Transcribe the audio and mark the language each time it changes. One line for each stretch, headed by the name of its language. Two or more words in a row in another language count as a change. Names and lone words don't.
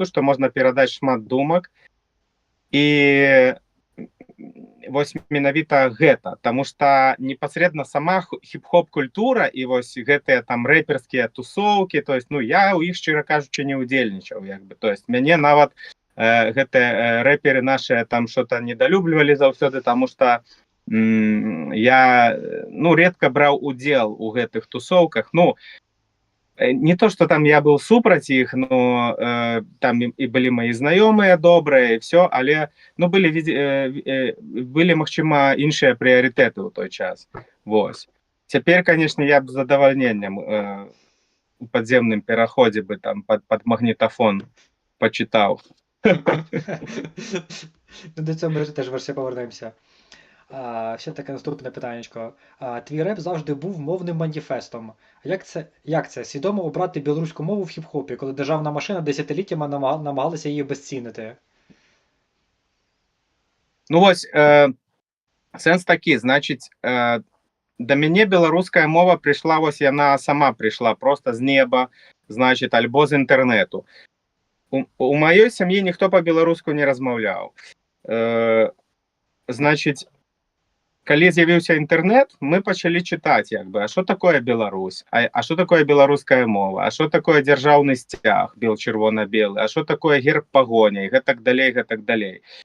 Belarusian: што можна перадаць шмат думак, і вось менавіта гэта, таму што непасрэдна сама хіп-хоп культура і вось гэтыя там рэперскія тусоўкі,
Russian: то есть,
Belarusian: ну, я ў іх, шчыра кажучы, не ўдзельнічаў, як бы,
Russian: то есть,
Belarusian: мяне нават гэтыя рэперы нашыя там что-то недалюблівалі заўсёды, таму што я, ну, редка браў удзел у гэтых тусоўках, ну,
Russian: не то, что там я был
Belarusian: супраць іх, но там і былі мои знаёмыя добрыя і все, але, ну, былі магчыма іншыя прыярытэты ў той час. Вось. Цяпер, конечно, я б з задавальненнем у падземным пераходзе бы там под магнітафон почитаў.
Ukrainian: До цього ми теж версія повернемося. Ще таке наступне питаннячко. Твій реп завжди був мовним маніфестом. Як це? Свідомо обрати білоруську мову в хіп-хопі, коли державна машина десятиліттями намагалася її обезцінити?
Belarusian: Ну ось, сенс такі, значить, до мяне беларуская мова прийшла, ось яна сама прийшла просто з неба, значить, альбо з інтернету. У маёй сям'і ніхто па-беларуску не размаўляў. Значить, калі з'явіўся інтэрнет, мы пачалі чытаць, як бы, а што такое Беларусь, а што такое беларуская мова, а што такое дзяржаўны сцяг, бел-чырвона-белы, а што такое герб пагоня, і гэтак далей, гэтак далей.